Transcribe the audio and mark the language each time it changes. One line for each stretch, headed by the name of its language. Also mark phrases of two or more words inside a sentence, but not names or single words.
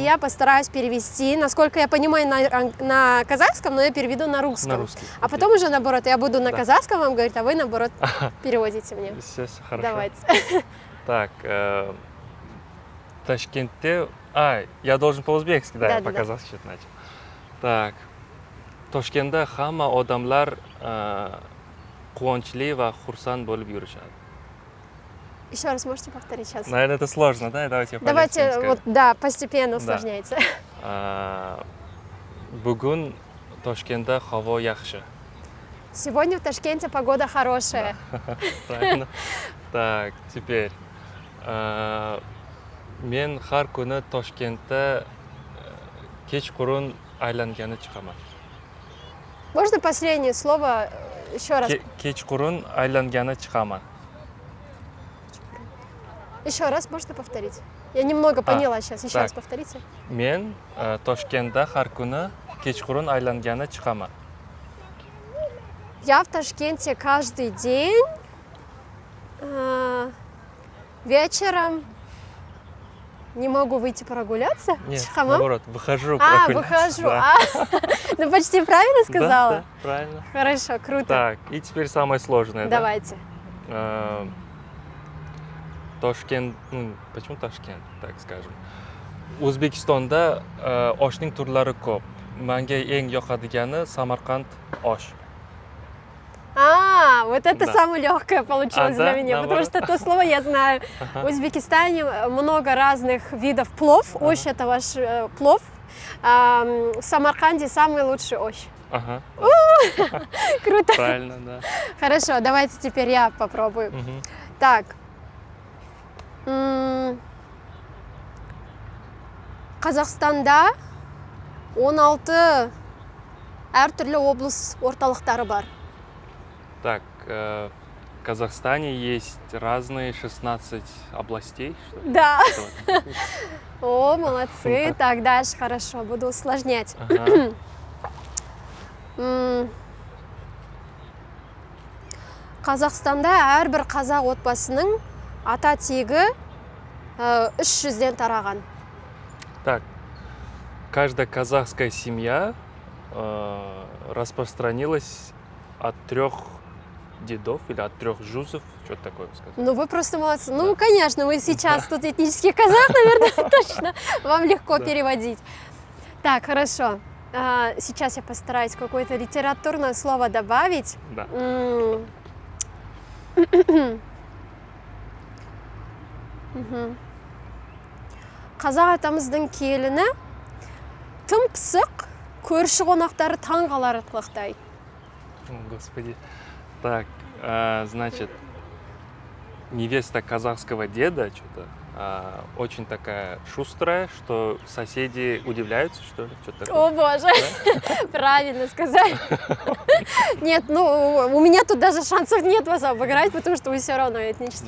Russian: я постараюсь перевести, насколько я понимаю, на казахском, но я переведу на русском. На русский. А окей. потом уже наоборот, я буду на Да. казахском вам говорить, а вы наоборот переводите мне. Сейчас хорошо. Давайте. Так, в Ташкенте... я должен по-узбекски, да, я Да-да-да. по-казахски что-то начал. Так.
Uzbek: Toshkentda hamma odamlar quvonchli va xursand bo'lib yurishadi.
Russian: Еще раз можете повторить сейчас? Наверное, это сложно, да? Давайте я Давайте, полегче скажу. вот, да, постепенно Да. усложняйте.
Uzbek: Bugun Toshkentda havo yaxshi.
Russian: Сегодня в Ташкенте погода хорошая. Правильно? Так, теперь.
Uzbek: Men har kuni Toshkentda kechqurun aylangani chiqaman.
Russian: Можно последнее слово еще раз?
Uzbek: Kechqurun aylangani chiqaman.
Russian: Еще раз можно повторить? Я немного поняла сейчас. Еще так. раз повторите.
Uzbek: Men Toshkentda har kuni kechqurun aylangani chiqaman.
Russian: Я в Ташкенте каждый день вечером не могу выйти прогуляться. Нет, Чхама? наоборот, выхожу А, прогуляться. выхожу. Да. Ну почти правильно Да, сказала? да, правильно. Хорошо, круто. Так, и теперь самое сложное. да? Давайте. Toshkent, почему Toshkent, так скажем.
Uzbek: O'zbekistonda oshning turlari ko'p. Menga eng yoqadigani Samarqand osh.
Russian: Вот это Да. самое легкое получилось да? для меня, потому Наоборот. что то слово я знаю. В Узбекистане много разных видов плов. Ощ это ваш плов. В Самарканде самый лучший ощ. Ага, Круто. правильно, да. Хорошо, давайте теперь я попробую. Мгм. Так.
Kazakh: Қазақстанда 16 әртүрлі облыс орталықтары бар.
Russian: Так, в Казахстане есть разные 16 областей. Что ли? Да. Что? О, молодцы. Так, дальше хорошо, буду усложнять. Ага.
Kazakh: Қазақстанда әрбір қазақ отбасының ата тегі 300-ден тараған.
Russian: Так, каждая казахская семья распространилась от 3 дедов или от 3 жузов, что-то такое сказать. Ну, вы просто молодцы. Ну, конечно, вы сейчас тут этнический казах, наверное, точно. Вам легко Да. переводить. Так, хорошо. Сейчас я постараюсь какое-то литературное слово добавить. Да.
Kazakh: Қазақ атамыздың келіні тым пысық, көрші қонақтары таң қаларлықтай.
Russian: О, Господи. Так, значит, невеста казахского деда что-то очень такая шустрая, что соседи удивляются, что ли, что-то такое. О боже, правильно сказали. Нет, ну у меня тут даже шансов нет вас обыграть, потому что вы все равно этнический